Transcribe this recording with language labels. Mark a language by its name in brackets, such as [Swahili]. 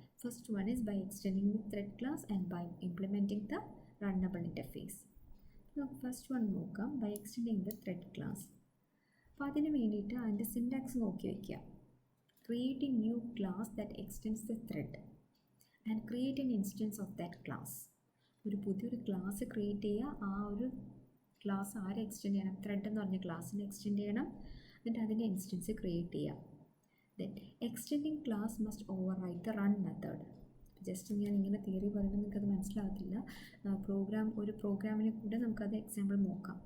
[English] First one is by extending the thread class and by implementing the runnable interface. [Malayalam] നമുക്ക് first one നോക്കാം, [English] by extending the thread class. [Malayalam] അപ്പോൾ അതിന് വേണ്ടിയിട്ട് അതിൻ്റെ syntax നോക്കി വയ്ക്കുക. [English] Create a new class that extends the thread and create an instance of that class. [Malayalam] ഒരു പുതിയൊരു ക്ലാസ് ക്രിയേറ്റ് ചെയ്യുക. ആ ഒരു ക്ലാസ് ആരെ എക്സ്റ്റെൻഡ് ചെയ്യണം? ത്രെഡ് എന്ന് പറഞ്ഞ ക്ലാസ്സിനെ എക്സ്റ്റെൻഡ് ചെയ്യണം. എന്നിട്ട് അതിൻ്റെ ഇൻസ്റ്റൻസ് ക്രിയേറ്റ് ചെയ്യാം. [English] Then extending class must override the run method. [Malayalam] Just ഞാൻ ഇങ്ങനെ തിയറി പറയുമ്പോൾ നിങ്ങൾക്കത് മനസ്സിലാകത്തില്ല. ഒരു പ്രോഗ്രാമിനെ കൂടെ നമുക്കത് എക്സാമ്പിൾ നോക്കാം.